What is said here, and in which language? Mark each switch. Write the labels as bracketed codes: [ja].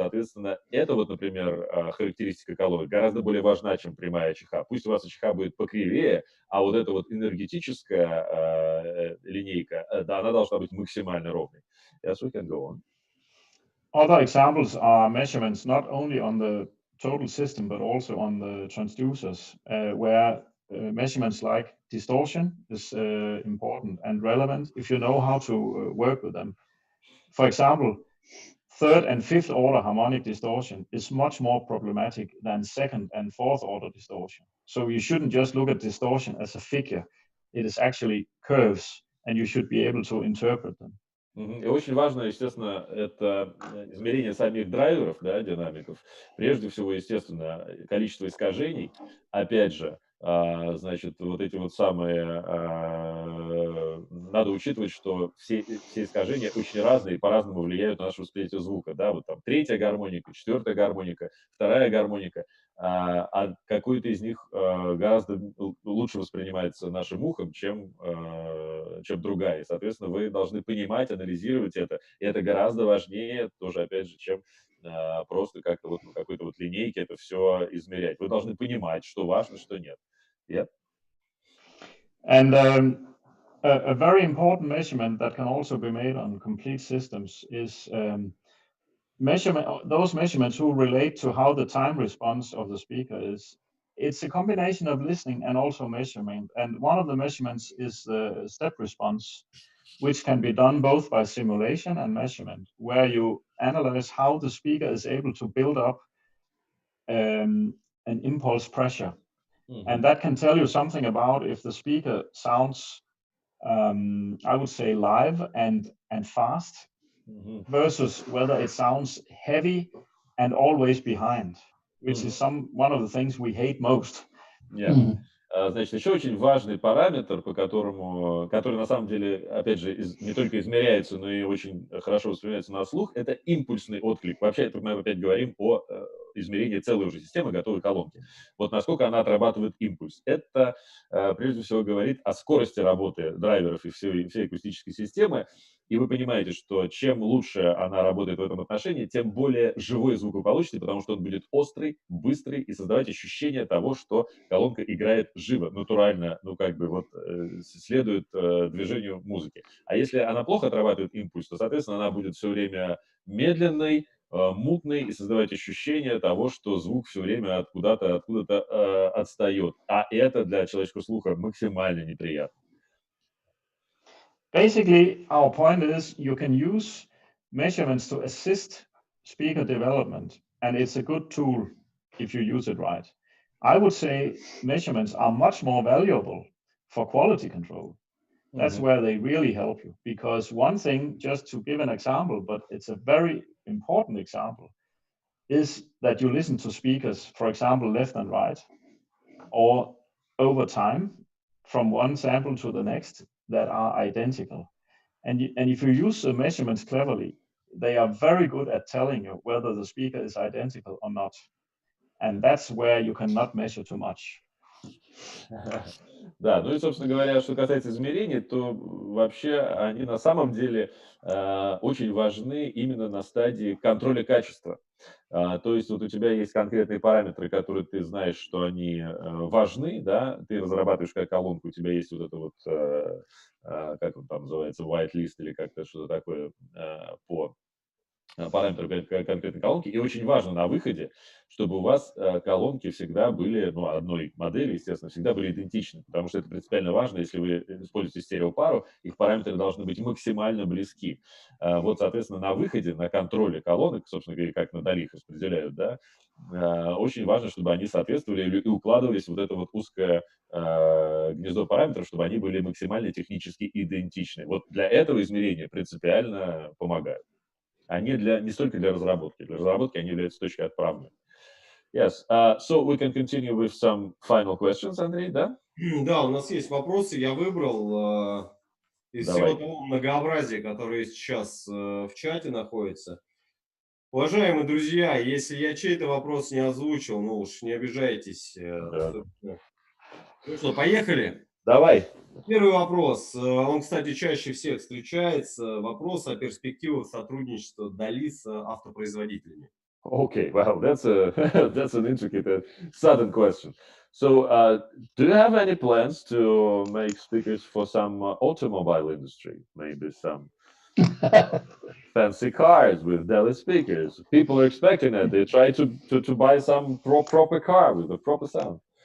[ru] Соответственно, это вот, например, характеристика колонок гораздо более важна, чем прямая АЧХ. Пусть у вас АЧХ будет покривее, а вот эта вот энергетическая линейка, да, она должна быть максимально ровной. [en] Yes, we can go on. Other examples are measurements not only on the total system, but also on the transducers, where measurements like distortion is important and relevant if you know how to work with them. For example, third and fifth order harmonic distortion is much more problematic than second and fourth order distortion. So you shouldn't just look at distortion as a figure. It is actually curves, and you should be able to interpret them. [ru] И очень важно, естественно, это измерение самих драйверов, да, динамиков. Прежде всего, естественно, количество искажений. Опять же, вот эти вот самые надо учитывать, что все искажения очень разные и по-разному влияют на наше восприятие звука. Да? Вот там третья гармоника, четвертая гармоника, вторая гармоника, а какой-то из них гораздо лучше воспринимается нашим ухом, чем другая. И, соответственно, вы должны понимать, анализировать это. И это гораздо важнее тоже, опять же, чем просто как-то вот на какой-то вот линейке это все измерять. Вы должны понимать, что важно, что нет. [en] Yep. And a very important measurement that can also be made on complete systems is those measurements who relate to how the time response of the speaker is. It's a combination of listening and also measurement. And one of the measurements is the step response, which can be done both by simulation and measurement, where you analyze how the speaker is able to build up an impulse pressure. Mm-hmm. And that can tell you something about if the speaker sounds, I would say, live and fast, mm-hmm. versus whether it sounds heavy and always behind, which is one of the things we hate most. Yeah. Mm-hmm. [ru] Значит, еще очень важный параметр, который на самом деле, опять же, не только измеряется, но и очень хорошо воспринимается на слух, это импульсный отклик. Вообще, это мы опять говорим о измерении целой уже системы готовой колонки. Вот насколько она отрабатывает импульс. Это, прежде всего, говорит о скорости работы драйверов и всей акустической системы. И вы понимаете, что чем лучше она работает в этом отношении, тем более живой звук вы получите, потому что он будет острый, быстрый и создавать ощущение того, что колонка играет живо, натурально, следует движению музыки. А если она плохо отрабатывает импульс, то, соответственно, она будет все время медленной, мутной и создавать ощущение того, что звук все время откуда-то отстает. А это для человеческого слуха максимально неприятно. [en] Basically, our point is you can use measurements to assist speaker development, and it's a good tool if you use it right. I would say measurements are much more valuable for quality control. That's mm-hmm. where they really help you, because one thing, just to give an example, but it's a very important example, is that you listen to speakers, for example, left and right, or over time from one sample to the next, that are identical. And if you use the measurements cleverly, they are very good at telling you whether the speaker is identical or not. And that's where you cannot measure too much. [ru] Да, ну и, собственно говоря, что касается измерений, то вообще они на самом деле очень важны именно на стадии контроля качества. То есть вот у тебя есть конкретные параметры, которые ты знаешь, что они важны, да, ты разрабатываешь как колонку, у тебя есть вот это вот, как он там называется, white list или как-то что-то такое по параметры конкретной колонки. И очень важно на выходе, чтобы у вас колонки всегда были, одной модели, естественно, всегда были идентичны, потому что это принципиально важно, если вы используете стереопару, их параметры должны быть максимально близки. Вот, соответственно, на выходе, на контроле колонок, собственно говоря, как на DALI их распределяют, да, очень важно, чтобы они соответствовали и укладывались в вот это вот узкое гнездо параметров, чтобы они были максимально технически идентичны. Вот для этого измерения принципиально помогают. А не столько для разработки. Для разработки они являются точкой отправной. [en] Yes. So we can continue with some final questions, Андрей, да? [ru] Да, у нас есть вопросы. Я выбрал из всего того многообразия, которое сейчас в чате находится. Уважаемые друзья, если я чей-то вопрос не озвучил, ну уж не обижайтесь. Да. Ну что, поехали? Давай. Первый вопрос. Он, кстати, чаще всех встречается. Вопрос о перспективах сотрудничества DALI с автопроизводителями. [en] Okay, well, that's an intricate, sudden question. So, do you have any plans to make speakers for some automobile industry? Maybe some fancy cars with DALI speakers. People are expecting it. They try to buy some proper car with a proper sound.